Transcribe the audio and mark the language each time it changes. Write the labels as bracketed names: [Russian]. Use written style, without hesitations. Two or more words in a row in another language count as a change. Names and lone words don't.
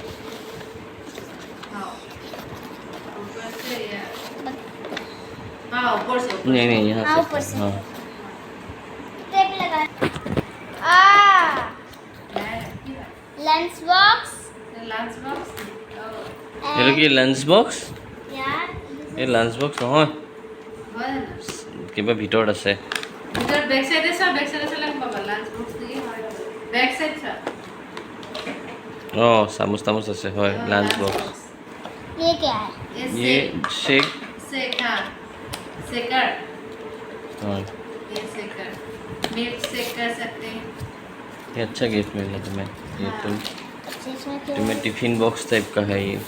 [Hindi] हाँ ऊपर से ये हाँ ऊपर से नहीं नहीं यहाँ हाँ, से ऊपर से। हाँ टेप लगा. आ [English] lunch box. lunch box [Hindi] ये लोग ये [English] lunch box [Hindi] यार [English] ये lunch box নহয় [Assamese] হয় না কিবা ভিতৰত আছে [Hindi] इधर [English] back side [Hindi] है सर [English] back side [Hindi] से लग बाबा [English] lunch box [Hindi] नहीं है [English] back side [Hindi] सर [Assamese] অঁ চামুচ তামুচ আছে হয় [English] lunch box [Hindi] ये क्या है? ये शेक शेक हाँ शेकर [Assamese] হয় [Hindi] ये शेकर [English] milk shake [Hindi] कर सकते हैं ये अच्छा गिफ्ट मिला तुम्हें ये अच्छा इसमें क्या तुम्हें [English] tiffin box [Hindi] टाइप का है ये